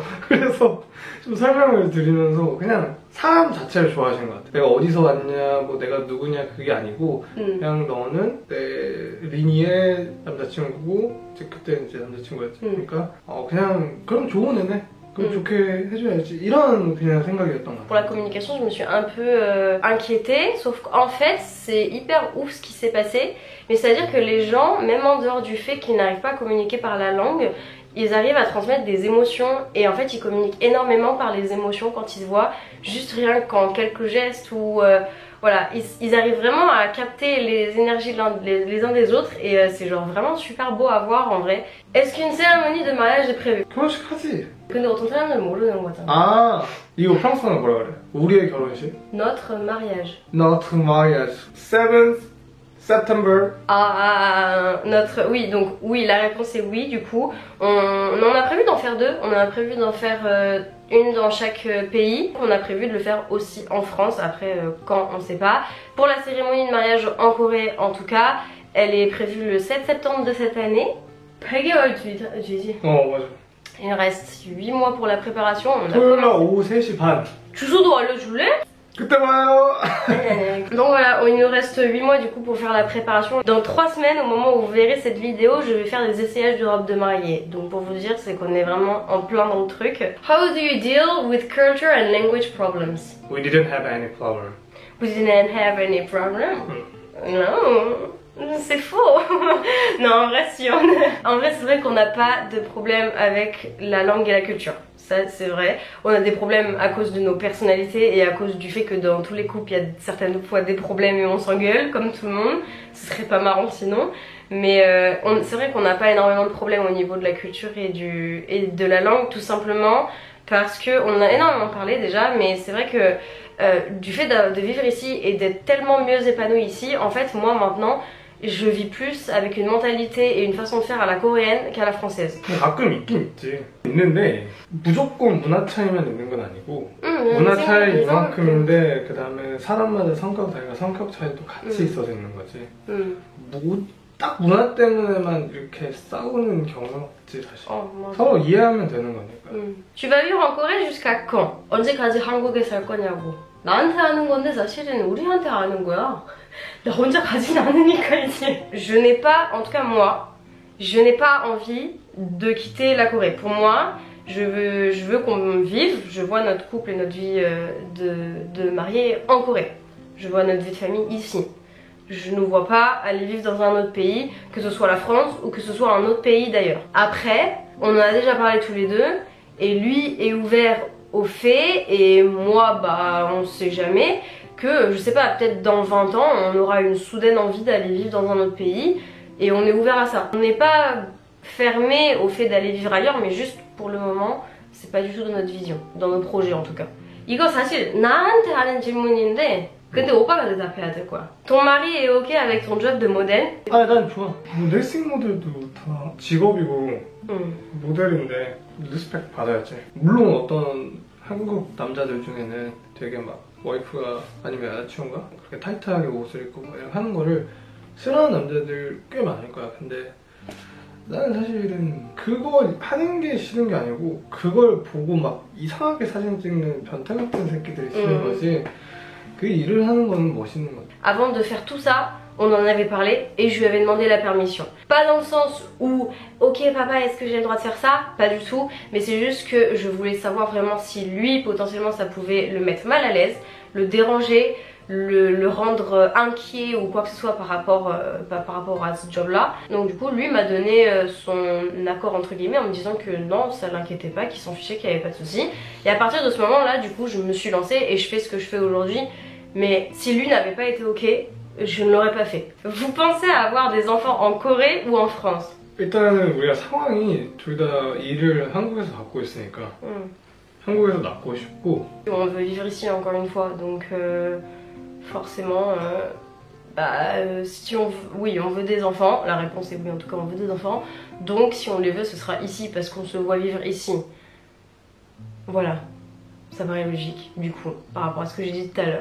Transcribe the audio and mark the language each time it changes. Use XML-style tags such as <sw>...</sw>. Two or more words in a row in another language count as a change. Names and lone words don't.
<ko>그래서 좀 설명을 드리면서 그냥 사람 자체를 좋아하시는 것 같아. 내가 어디서 왔냐, 뭐 내가 누구냐 그게 아니고 그냥 너는 내 리니의 남자친구고 이제 그때 이제 남자친구였지. 그러니까 그냥 그럼 좋은 애네. 그럼 좋게 해줘야지. 이런 그냥 생각이었던 것 같아.</ko> <fr>Pour la communication, je me suis un peu inquiétée, sauf qu'en fait, c'est hyper ouf ce qui s'est passé. Mais c'est-à-dire que les gens, même en dehors du fait qu'ils n'arrivent pas à communiquer par la langue, ils arrivent à transmettre des émotions et en fait ils communiquent énormément par les émotions quand ils se voient, juste rien qu'en quelques gestes ou voilà, ils arrivent vraiment à capter les énergies les uns des autres et c'est genre vraiment super beau à voir en vrai. Est-ce qu'une cérémonie de mariage est prévue?</fr> <ko>결혼식 하지. 근데 어떤 사람들은 모르는 거잖아. 아, 이거 프랑스어는 뭐라 그래? 우리의 결혼식?</ko> <fr>Notre mariage. Notre mariage.</fr> <en>7th September.</en> <fr>Notre... Oui, donc oui, la réponse est oui du coup. On en a prévu d'en faire deux. On en a prévu d'en faire une dans chaque pays. On a prévu de le faire aussi en France. Après, quand, on sait pas. Pour la cérémonie de mariage en Corée, en tout cas, elle est prévue le 7 septembre de cette année.</fr> <ko>8개월 뒤지. 맞아.</ko> <fr>Il reste 8 mois pour la préparation. On a</fr> <ko>토요일날 오후 3시 반. 주소도 알려줄래? 그때 봐요.</ko> <fr>Donc voilà, il nous reste 8 mois du coup pour faire la préparation. Dans 3 semaines, au moment où vous verrez cette vidéo, je vais faire des essayages de robe de mariée. Donc pour vous dire, c'est qu'on est vraiment en plein dans le truc.</fr> <en>How do you deal with culture and language problems? We didn't have any problem. We didn't have any problem? No.</en> <fr>C'est faux. Non, en vrai, si en vrai, c'est vrai qu'on n'a pas de problème avec la langue et la culture. Ça, c'est vrai. On a des problèmes à cause de nos personnalités et à cause du fait que dans tous les couples, il y a certaines fois des problèmes et on s'engueule, comme tout le monde. Ce serait pas marrant sinon. Mais c'est vrai qu'on n'a pas énormément de problèmes au niveau de la culture et de la langue, tout simplement parce qu'on a énormément parlé déjà, mais c'est vrai que du fait de vivre ici et d'être tellement mieux épanoui ici, en fait, moi maintenant, je vis plus avec une mentalité et une façon de faire à la coréenne qu'à la française.</fr> <ko>가끔 있긴 있지. 있는데 무조건 문화 차이만 있는 건 아니고 문화 차이 이만큼인데 그 다음에 사람마다 성격 차이도 같이 있어서 있는 거지. 딱 문화 때문에만 이렇게 싸우는 경우는 없지 사실. 서로 이해하면 되는 거니까.</ko> <fr>Tu vas vivre en Corée jusqu'à quand?</fr> <ko>언제까지 한국에 살 거냐고. 나한테 하는 건데 사실은 우리한테 하는 거야. 나 혼자 가진 않으니까 이제.</ko> <fr>Je n'ai pas, en tout cas moi, je n'ai pas envie de quitter la Corée. Pour moi, je veux qu'on vive, je vois notre couple et notre vie de mariés en Corée. Je vois notre vie de famille ici. Je ne vois pas aller vivre dans un autre pays, que ce soit la France ou que ce soit un autre pays d'ailleurs. Après, on en a déjà parlé tous les deux, et lui est ouvert aux faits, et moi, on sait jamais, que je sais pas, peut-être dans 20 ans, on aura une soudaine envie d'aller vivre dans un autre pays, et on est ouvert à ça. On n'est pas fermé au fait d'aller vivre ailleurs, mais juste pour le moment, c'est pas du tout dans notre vision, dans nos projets en tout cas.</fr> <ko>이거 사실 나한테 하는 질문인데 근데 오빠가 대답해야 될 거야.</ko> <fr>Ton mari est ok avec ton job de modèle?</fr> <ko>아, 난 좋아. 뭐 레이싱 모델도 다 직업이고 모델인데 리스펙 받아야지. 물론 어떤 한국 남자들 중에는 되게 막 와이프가 아니면 여자친구가 그렇게 타이트하게 옷을 입고 막 이렇게 하는 거를 싫어하는 남자들 꽤 많을 거야. 근데 나는 사실은 그거 하는 게 싫은 게 아니고 그걸 보고 막 이상하게 사진 찍는 변태 같은 새끼들이 싫은 거지. 그 일을 하는 건 멋있는 거지.</ko> <fr>Avant de faire tout ça, on en avait parlé et je lui avais demandé la permission. Pas dans le sens où, ok papa, est-ce que j'ai le droit de faire ça? Pas du tout, mais c'est juste que je voulais savoir vraiment si lui, potentiellement, ça pouvait le mettre mal à l'aise, le déranger, le rendre inquiet ou quoi que ce soit par rapport à ce job là. Donc du coup lui m'a donné son accord entre guillemets en me disant que non, ça l'inquiétait pas, qu'il s'en fichait, qu'il n'y avait pas de souci. Et à partir de ce moment là, du coup je me suis lancée et je fais ce que je fais aujourd'hui. Mais si lui n'avait pas été ok, je ne l'aurais pas fait. Vous pensez à avoir des enfants en Corée ou en France?</fr> <ko>일단은 우리가 상황이 둘 다 일을 한국에서 갖고 있으니까 한국에서 낳고 싶고</ko> <fr>On veut vivre ici encore une fois, donc forcément, si on veut, oui, on veut des enfants. La réponse est oui, en tout cas, on veut des enfants. Donc, si on les veut, ce sera ici parce qu'on se voit vivre ici. Voilà, ça paraît logique du coup par rapport à ce que j'ai dit tout à l'heure.</fr>